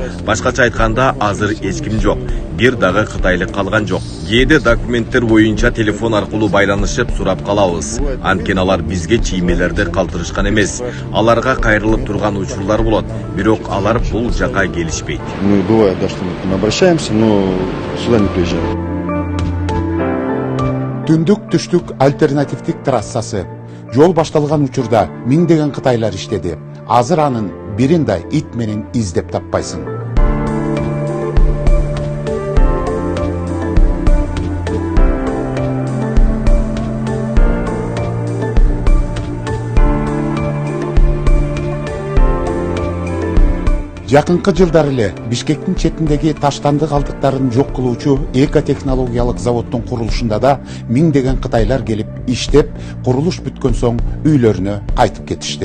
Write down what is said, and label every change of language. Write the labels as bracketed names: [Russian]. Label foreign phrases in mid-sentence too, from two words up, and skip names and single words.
[Kyrgyz] Башкача айтканда, азыр эч ким жок. Бир дагы кытайлык калган жок. Кээде документтер боюнча телефон аркылуу байланышып сурап калабыз. Анткени алар бизге чиймелерди калтырышкан эмес. Аларга кайрылып турган учурлар болот, бирок алар бул жака келишпейт. [Russian] Мы бывает, да, что мы обращаемся, но сюда не приезжаем. [Kyrgyz] Түндүк-түштүк альтернативдик трассасы. Жол башталган учурда миңдеген кытайлар иштеди. Азыр анын бирин да ит менен издеп таппайсың. Жакынкы жылдар эле Бишкектин четиндеги таштанды калдыктарын жок кылуучу экотехнологиялык заводдун курулушунда да миңдеген кытайлар келип иштеп, курулуш бүткөн соң үйлөрүнө кайтып кетишти.